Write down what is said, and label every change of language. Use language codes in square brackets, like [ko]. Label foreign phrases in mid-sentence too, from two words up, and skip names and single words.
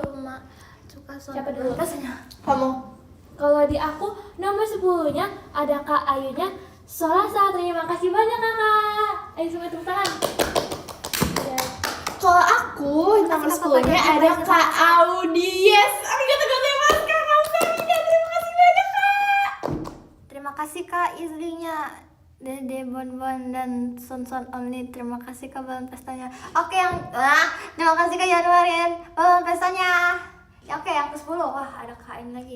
[id] Cuma suka Siapa dulu? Rasanya. Kamu. kalau di aku nomor 10-nya ada Kak Ayunya Solasa. Terima kasih banyak Kakak. Ayo semua tepuk tangan. Ya. Kalau aku nomor Kak 10-nya Fofana. ada Kak Audi. Yes. [ja] ありがとうございます [id] Kak. Terima kasih banyak Kak. Terima kasih Kak Izlinya. Dede Bonbon dan Son Only, terima kasih ke balon pestanya. Oke, terima kasih ke Januarian balon pestanya. Ya, oke, yang ke-10. Wah, ada Kak ini lagi.